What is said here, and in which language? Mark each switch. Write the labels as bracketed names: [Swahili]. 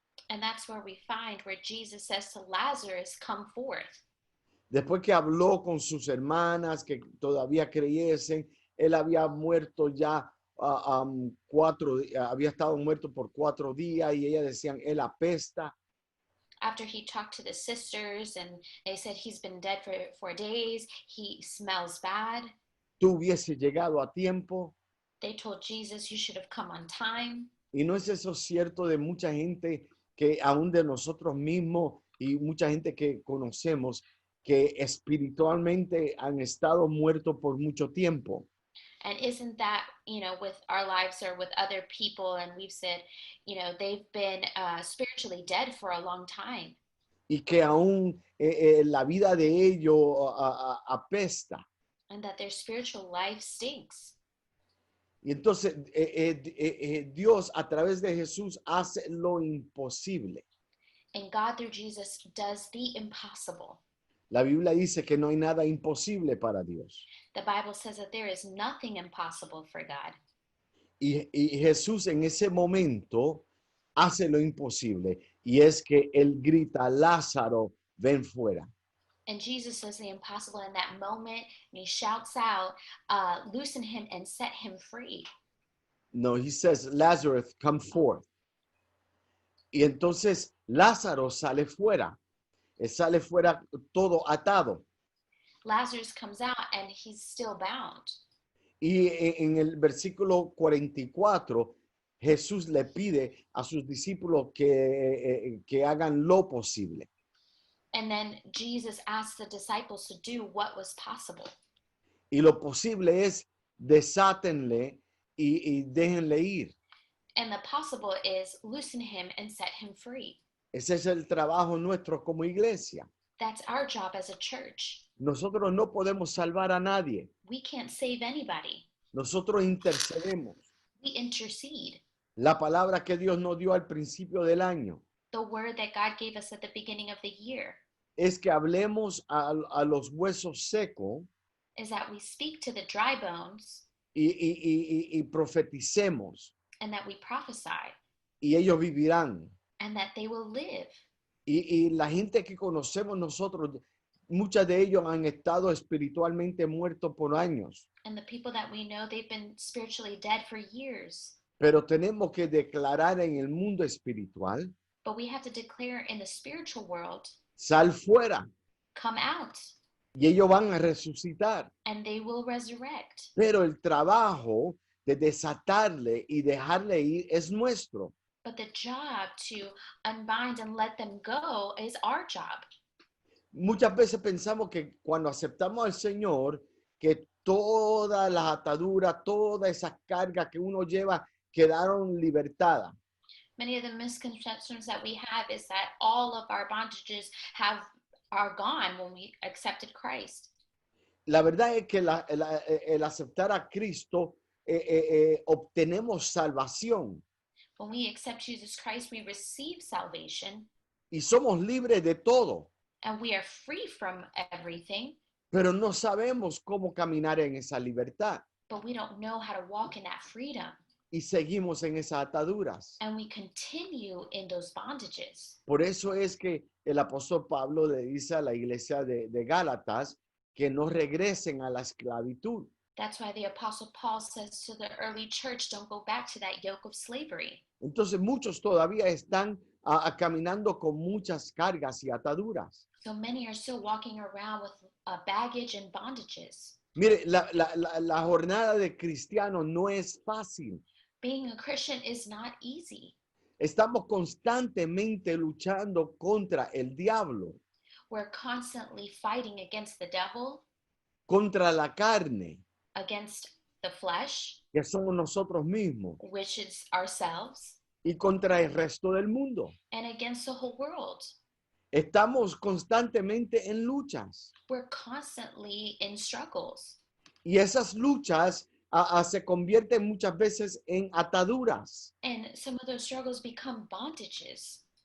[English] And that's where we find where Jesus says to Lazarus, come forth. [Spanish] Después que habló con sus hermanas que todavía creyesen, él había muerto ya había estado muerto por 4 días y ellas decían, él apesta. [English] After he talked to the sisters and they said he's been dead for 4 days, he smells bad. [Spanish] Tú hubieses llegado a tiempo. [English] They told Jesus, you should have come on time. [Spanish] Y no es eso cierto de mucha gente, que aún de nosotros mismos y mucha gente que conocemos, que espiritualmente han estado muertos por mucho tiempo. [English] And isn't that, with our lives or with other people, and we've said, they've been spiritually dead for a long time. [Spanish] Y que aún la vida de ellos apesta. [English] And that their spiritual life stinks. [Spanish] Y entonces Dios a través de Jesús hace lo imposible. [English] And God through Jesus does the impossible. [Spanish] La Biblia dice que no hay nada imposible para Dios. [English] The Bible says that there is nothing impossible for God. [Spanish] Y Jesús en ese momento hace lo imposible. Y es que él grita, Lázaro, ven fuera. [English] And Jesus does the impossible in that moment. And he shouts out, loosen him and set him free. No, he says, Lazarus, come forth. [Spanish] Y entonces Lázaro sale fuera. Sale fuera todo atado. [English] Lazarus comes out and he's still bound. [Spanish] Y en el versículo 44, Jesús le pide a sus discípulos que hagan lo posible. [English] And then Jesus asked the disciples to do what was possible. [Spanish] Y lo posible es desátenle y déjenle ir. [English] And the possible is loosen him and set him free. [Spanish] Ese es el trabajo nuestro como iglesia. [English] That's our job as a church. [Spanish] Nosotros no podemos salvar a nadie. [English] We can't save anybody. [Spanish] Nosotros intercedemos. [English] We intercede. [Spanish] La palabra que Dios nos dio al principio del año [English] The word that God gave us at the beginning of the year [Spanish] es que hablemos a los huesos secos [English] is that we speak to the dry bones [Spanish] y profeticemos [English] and that we prophesy [Spanish] y ellos vivirán. [English] and that they will live. [Spanish] Y la gente que conocemos nosotros, muchas de ellos han estado espiritualmente muertos por años. [English] And the people that we know, they've been spiritually dead for years. [Spanish] Pero tenemos que declarar en el mundo espiritual, [English] But we have to declare in the spiritual world, [Spanish] sal fuera, [English] come out, [Spanish] y ellos van a resucitar. [English] and they will resurrect. [Spanish] Pero el trabajo de desatarle y dejarle ir es nuestro. [English] But the job to unbind and let them go is our job. [Spanish] Muchas veces pensamos que cuando aceptamos al Señor, que todas las ataduras, todas esas cargas que uno lleva quedaron libertadas. [English] Many of the misconceptions that we have is that all of our bondages are gone when we accepted Christ. [Spanish] La verdad es que el aceptar a Cristo obtenemos salvación [English] When we accept Jesus Christ, we receive salvation [Spanish] y somos libres de todo, [English] and we are free from everything, [Spanish] pero no sabemos cómo caminar en esa libertad [English] but we don't know how to walk in that freedom. [Spanish] y seguimos en esas ataduras. [English] And we continue in those bondages. [Spanish] Por eso es que el apóstol Pablo le dice a la iglesia de Gálatas que no regresen a la esclavitud. [English] That's why the Apostle Paul says to the early church, don't go back to that yoke of slavery. [Spanish] Entonces muchos todavía están caminando con muchas cargas y ataduras. [English] So many are still walking around with baggage and bondages. [Spanish] Mire, la jornada de cristiano no es fácil. [English] Being a Christian is not easy. [Spanish] Estamos constantemente luchando contra el diablo, [English] We're constantly fighting against the devil, [Spanish] contra la carne, [English] against the flesh, [Spanish] que somos nosotros mismos, [English] which is ourselves, [Spanish] y contra el resto del mundo. [English] and against the whole world. [Spanish] Estamos constantemente en luchas. [English] We're constantly in struggles. [Spanish] Y esas luchas se convierten muchas veces en ataduras. [English] And some of those struggles become bondages.